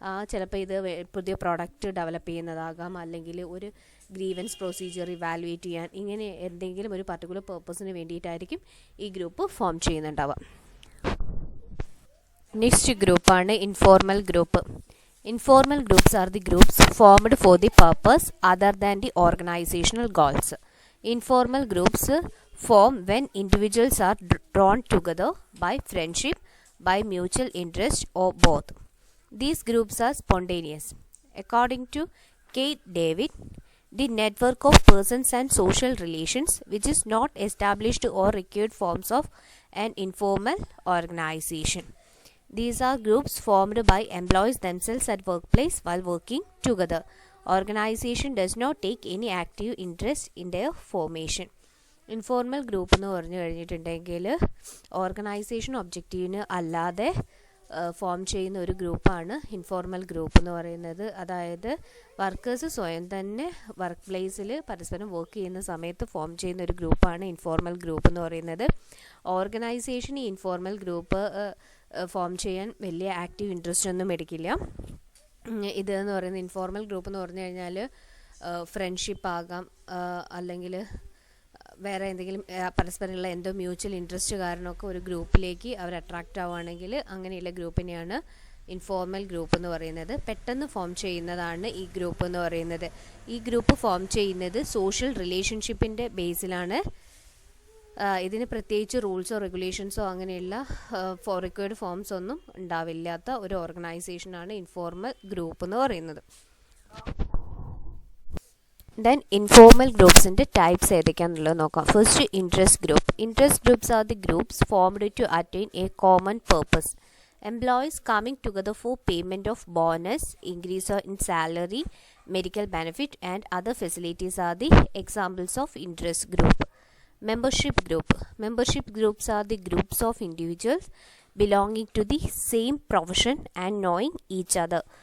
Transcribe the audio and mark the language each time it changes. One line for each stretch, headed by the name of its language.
Malayalam: ചിലപ്പോൾ ഇത് പുതിയ പ്രോഡക്റ്റ് ഡെവലപ്പ് ചെയ്യുന്നതാകാം, അല്ലെങ്കിൽ ഒരു ഗ്രീവൻസ് പ്രൊസീജിയർ ഇവാലുവേറ്റ് ചെയ്യാൻ, ഇങ്ങനെ എന്തെങ്കിലും ഒരു പർട്ടിക്കുലർ പേർപ്പസിന് വേണ്ടിയിട്ടായിരിക്കും ഈ ഗ്രൂപ്പ് ഫോം ചെയ്യുന്നുണ്ടാവുക. നെക്സ്റ്റ് ഗ്രൂപ്പാണ് informal group.
English: Informal groups are the groups formed for the purpose other than the organizational goals. Informal groups form when individuals are drawn together by friendship, by mutual interest, or both. These groups are spontaneous. According to Kate David, the network of persons and social relations which is not established or required forms of an informal organization. These are groups formed by employees themselves at workplace while working together. Organization does not take any active interest in their formation.
Malayalam: Informal group എന്ന് പറഞ്ഞു കഴിഞ്ഞിട്ടുണ്ടെങ്കിൽ organisation ഒബ്ജക്റ്റീവിന് അല്ലാതെ form ചെയ്യുന്ന ഒരു ഗ്രൂപ്പാണ് informal group എന്ന് പറയുന്നത്. അതായത് വർക്കേഴ്സ് സ്വയം തന്നെ വർക്ക് പ്ലേസിൽ പരസ്പരം വർക്ക് ചെയ്യുന്ന സമയത്ത് ഫോം ചെയ്യുന്ന ഒരു ഗ്രൂപ്പാണ് ഇൻഫോർമൽ ഗ്രൂപ്പ് എന്ന് പറയുന്നത്. ഓർഗനൈസേഷൻ ഈ ഇൻഫോർമൽ ഗ്രൂപ്പ് ഫോം ചെയ്യാൻ വലിയ ആക്റ്റീവ് ഇൻട്രസ്റ്റ് ഒന്നും എടുക്കില്ല. ഇതെന്ന് പറയുന്നത് ഇൻഫോർമൽ ഗ്രൂപ്പ് എന്ന് പറഞ്ഞു കഴിഞ്ഞാൽ ഫ്രണ്ട്ഷിപ്പ് ആകാം, അല്ലെങ്കിൽ വേറെ എന്തെങ്കിലും പരസ്പരമുള്ള എന്തോ മ്യൂച്വൽ ഇൻട്രസ്റ്റ് കാരണമൊക്കെ ഒരു ഗ്രൂപ്പിലേക്ക് അവർ അട്രാക്റ്റ് ആവുകയാണെങ്കിൽ അങ്ങനെയുള്ള ഗ്രൂപ്പിനെയാണ് ഇൻഫോർമൽ ഗ്രൂപ്പ് എന്ന് പറയുന്നത്. പെട്ടെന്ന് ഫോം ചെയ്യുന്നതാണ് ഈ ഗ്രൂപ്പ് എന്ന് പറയുന്നത്. ഈ ഗ്രൂപ്പ് ഫോം ചെയ്യുന്നത് സോഷ്യൽ റിലേഷൻഷിപ്പിൻ്റെ ബേസിലാണ്. ഇതിന് പ്രത്യേകിച്ച് റൂൾസോ റെഗുലേഷൻസോ അങ്ങനെയുള്ള റിക്വയർഡ് ഫോംസ് ഒന്നും ഉണ്ടാവില്ലാത്ത ഒരു ഓർഗനൈസേഷനാണ് ഇൻഫോർമൽ ഗ്രൂപ്പ് എന്ന് പറയുന്നത്.
English: Then informal groups in the types
Malayalam: ഏതൊക്കെയാണെന്നുള്ളത് നോക്കാം.
English: First interest group. Interest groups are the groups formed to attain a common purpose. Employees coming together for payment of bonus, increase in salary, medical benefit and other facilities are the examples of interest group. Membership group. Membership groups are the groups of individuals belonging to the same profession and knowing each other.